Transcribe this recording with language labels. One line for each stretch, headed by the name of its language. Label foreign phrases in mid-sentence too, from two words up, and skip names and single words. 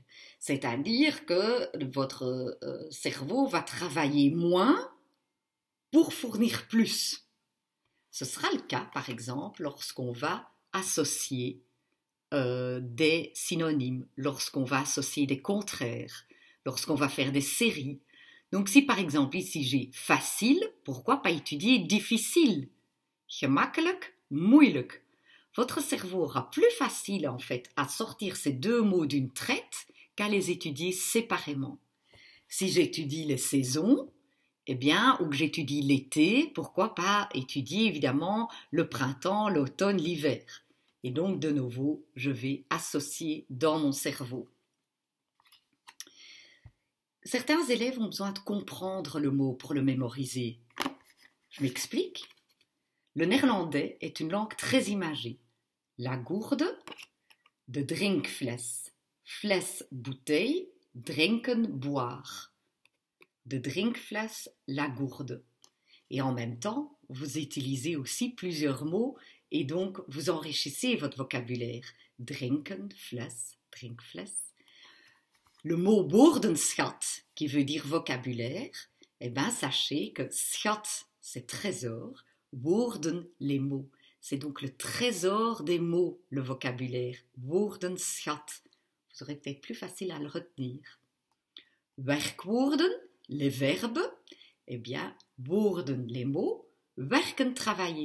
French: C'est-à-dire que votre cerveau va travailler moins pour fournir plus. Ce sera le cas, par exemple, lorsqu'on va associer des synonymes, lorsqu'on va associer des contraires, lorsqu'on va faire des séries. Donc si par exemple ici j'ai facile, pourquoi pas étudier difficile?
Dutch: Gemakkelijk, moeilijk.
French: Votre cerveau aura plus facile en fait à sortir ces deux mots d'une traite qu'à les étudier séparément. Si j'étudie les saisons, eh bien, ou que j'étudie l'été, pourquoi pas étudier évidemment le printemps, l'automne, l'hiver. Et donc, de nouveau, je vais associer dans mon cerveau. Certains élèves ont besoin de comprendre le mot pour le mémoriser. Je m'explique. Le néerlandais est une langue très imagée. La gourde,
Dutch: de drinkfles. Fles, bouteille, drinken,
French: boire.
Dutch: De drinkfles,
French: la gourde. Et en même temps, vous utilisez aussi plusieurs mots et donc vous enrichissez votre vocabulaire.
Dutch: Drinken, fles, drinkfles.
French: Le mot woordenschat, qui veut dire vocabulaire, eh bien sachez que schat, c'est trésor, woorden, les mots. C'est donc le trésor des mots, le vocabulaire.
Dutch: Woordenschat.
French: Vous aurez peut-être plus facile à le retenir. Werkwoorden, les verbes, eh bien, woorden, les mots, werken, travailler.